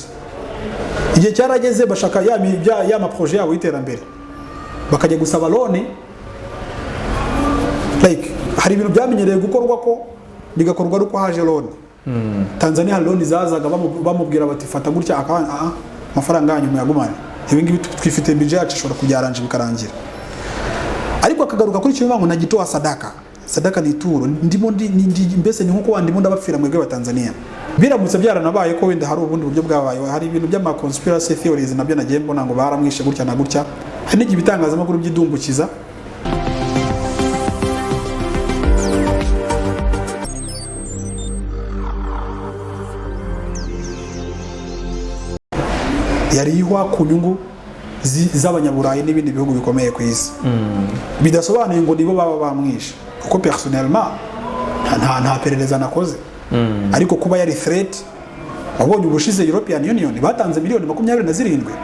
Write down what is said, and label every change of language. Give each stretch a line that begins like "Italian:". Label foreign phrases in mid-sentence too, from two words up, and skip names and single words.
Kinyarwanda: Igihe cyarageze bashaka ya ma projet yabo y'iterambere, bakajya gusaba loan, like hari ibintu byamenyereye gukorwa ko bigakorwa ari uko haje loan. Tanzania loan zazaga bamubwira bati fata gutya amafaranga yanyu muyagumane, ibi ngibi twifite budget yacu ishobora kujyaranje bikarangira. Ariko akagaruka kuri cyo ngo
Swahili: nagitoa sadaka.
Kinyarwanda: Sadaka ni ituro, ndimo mbese ni nkuko wandimo ndabapfira mwebwe Abatanzania. biramutse byaranabaye ko wenda hari ubundi buryo bwabaye, hari ibintu by'ama
English: conspiracy theories
Kinyarwanda: nabyo nagiye mbona ngo baramwishe gutya na gutya, hari n'igihe ibitangazamakuru by'idumbukiza yarihwa ku nyungu z'abanyaburayi n'ibindi bihugu bikomeye ku isi, bidasobanuye ngo nibo baba bamwishe, kuko personnellement nta perereza nakoze, ariko kuba yari threat, wabonye ubushize European Union batanze miliyoni 27